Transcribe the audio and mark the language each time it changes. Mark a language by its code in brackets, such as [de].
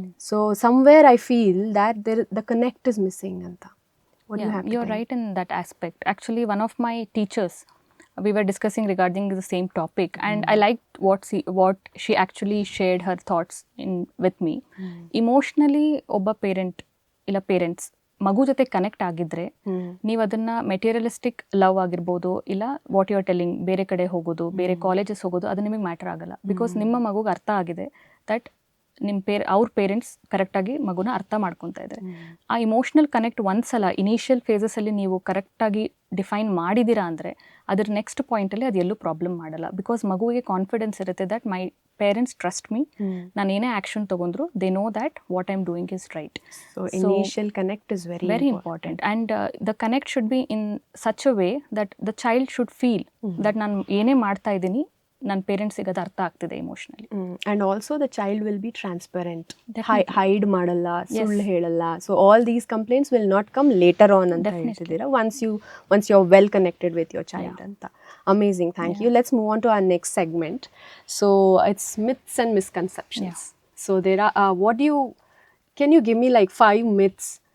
[en] So somewhere I feel that the connect is missing ಅಂತ. What do you have to You're think? right in that aspect. Actually, one of my teachers, we were discussing regarding the same topic, and I liked what she actually shared her thoughts with me. [kn] Emotionally, ಒಬ್ಬ parent ಇಲ್ಲ parents ಮಗು ಜೊತೆ connect ಆಗಿದ್ರೆ ನೀವು ಅದನ್ನ materialistic love ಆಗಿರ್ಬೋದು, ಇಲ್ಲ [en] what you are telling, [kn] ಬೇರೆ ಕಡೆ ಹೋಗೋದು, ಬೇರೆ ಕಾಲೇಜಸ್ ಹೋಗೋದು, ಅದು ನಿಮಗೆ ಮ್ಯಾಟರ್ ಆಗಲ್ಲ. ಬಿಕಾಸ್ ನಿಮ್ಮ ಮಗುಗೆ ಅರ್ಥ ಆಗಿದೆ ದಟ್ ಅವ್ರ ಪೇರೆಂಟ್ಸ್ ಕರೆಕ್ಟಾಗಿ ಮಗುನ ಅರ್ಥ ಮಾಡ್ಕೊತಾ ಇದ್ದಾರೆ. ಆ ಇಮೋಷ್ನಲ್ ಕನೆಕ್ಟ್ ಒಂದ್ಸಲ ಇನಿಷಿಯಲ್ ಫೇಸಸಲ್ಲಿ ನೀವು ಕರೆಕ್ಟಾಗಿ ಡಿಫೈನ್ ಮಾಡಿದ್ದೀರಾ ಅಂದರೆ ಅದ್ರ ನೆಕ್ಸ್ಟ್ ಪಾಯಿಂಟಲ್ಲಿ ಅದು ಎಲ್ಲೂ ಪ್ರಾಬ್ಲಮ್ ಮಾಡಲ್ಲ. ಬಿಕಾಸ್ ಮಗುವಿಗೆ ಕಾನ್ಫಿಡೆನ್ಸ್ ಇರುತ್ತೆ [en] that my parents trust me, [kn] ನಾನು ಏನೇ ಆ್ಯಕ್ಷನ್ ತೊಗೊಂಡ್ರು [en] They know that what I am doing is right. So initial connect is very important. And the connect should be in such a way that the child should feel that [kn] ನಾನು ಏನೇ ಮಾಡ್ತಾ ಇದ್ದೀನಿ ನನ್ನ ಪೇರೆಂಟ್ಸಿಗೆ ಅದು ಅರ್ಥ ಆಗ್ತಿದೆ emotionally. [en] and also the child will be transparent, [kn] hide ಮಾಡಲ್ಲ, ಸುಳ್ಳು ಹೇಳಲ್ಲ. [en] So all these complaints will not come later on ಅಂತ ಹೇಳ್ತಿದ್ದೀರಾ, once you are well connected with your child ಅಂತ. Amazing, thank you. Let's move on to our next segment. So it's myths and misconceptions. So there are, can you give me like 5 myths